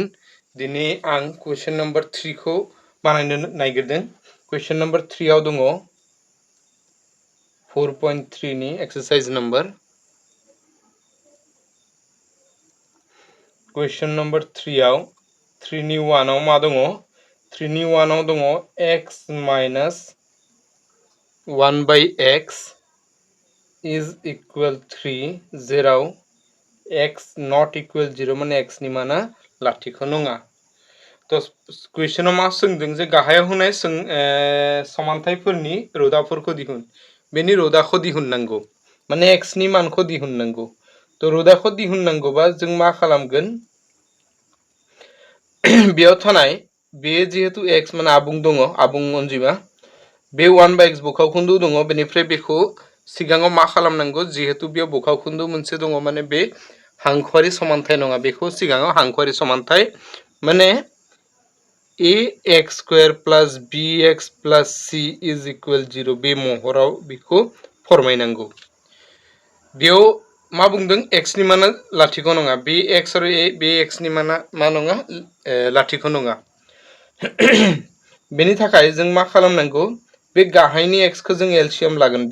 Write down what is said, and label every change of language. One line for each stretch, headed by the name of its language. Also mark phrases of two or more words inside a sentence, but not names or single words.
Bodo: दिनै आं
English: question number 3
Bodo: खौ बानायनो नागिरदों।
English: question number 3
Bodo: आव दङ 4.3 नि
English: exercise number. question number 3
Bodo: आव 3 नि 1 आव मा दङ? 3 नि 1 आव दङ
English: x minus 1 by x is equal 3
Bodo: जेराव
English: x not equal 0
Bodo: माने x नि माना लाथिख' नङा। तो कुइसनाव मा सोंदों जे गाहायाव होनाय समानथाइफोरनि रोदाफोरखौ दिहुन। बेनि रोदाखौ दिहुननांगौ माने x नि मानखौ दिहुननांगौ। तो रोदाखौ दिहुननांगौबा जों मा खालामगोन? बेयाव थानाय बे जिहेतु x माने आबुं दङ, आबुं अनजिमा, बे
English: 1 by x
Bodo: बोखावखोन्दो दङ। बेनिफ्राय बेखौ सिगाङाव मा खालामनांगौ? जिहेतु बेयाव बोखावखोन्दो मोनसे दङ माने बे हांखोआरि समानथाइ नङा। बेखौ सिगाङाव हांखोआरि समानथाइ माने
English: ax square plus bx plus c is equal 0
Bodo: बे महराव बेखौ फरमायनांगौ। बेयाव मा बुंदों? x नि माना लाथिख' नङा। बे x आरो बे x नि माना मा नङा? लाथिख' नङा। बेनि थाखाय जों मा खालामनांगौ? बे गाहायनि x खौ जों एलसीएम लागोन।